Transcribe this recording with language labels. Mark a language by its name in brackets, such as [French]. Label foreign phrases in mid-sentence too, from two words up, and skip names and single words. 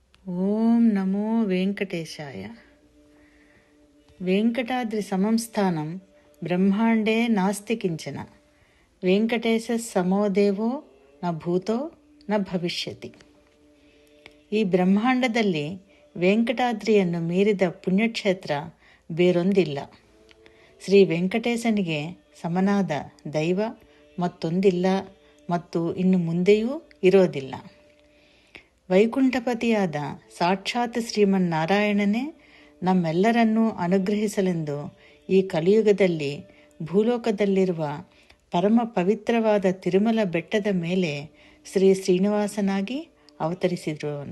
[Sanskrit] ಓಂ ನಮೋ ವೆಂಕಟೇಶಾಯ. ವೆಂಕಟಾದ್ರಿ ಸಮಂ ಸ್ಥಾನಂ ಬ್ರಹ್ಮಾಂಡೇ ನಾಸ್ತಿ ಕಿಂಚನ. ವೆಂಕಟೇಶ ಸಮೋ ದೇವೋ ನ ಭೂತೋ ನ ಭವಿಷ್ಯತಿ. [Kannada] ಈ ಬ್ರಹ್ಮಾಂಡದಲ್ಲಿ ವೆಂಕಟಾದ್ರಿಯನ್ನು ಮೀರಿದ ಪುಣ್ಯಕ್ಷೇತ್ರ ಬೇರೊಂದಿಲ್ಲ. ಶ್ರೀ ವೆಂಕಟೇಶನಿಗೆ ಸಮನಾದ ದೈವ ಮತ್ತೊಂದಿಲ್ಲ ಮತ್ತು ಇನ್ನು ಮುಂದೆಯೂ ಇರೋದಿಲ್ಲ. ವೈಕುಂಠಪತಿಯಾದ ಸಾಕ್ಷಾತ್ ಶ್ರೀಮನ್ನಾರಾಯಣನೇ ನಮ್ಮೆಲ್ಲರನ್ನೂ ಅನುಗ್ರಹಿಸಲೆಂದು ಈ ಕಲಿಯುಗದಲ್ಲಿ ಭೂಲೋಕದಲ್ಲಿರುವ ಪರಮ ಪವಿತ್ರವಾದ ತಿರುಮಲ ಬೆಟ್ಟದ ಮೇಲೆ ಶ್ರೀ ಶ್ರೀನಿವಾಸನಾಗಿ ಅವತರಿಸಿರುವನು.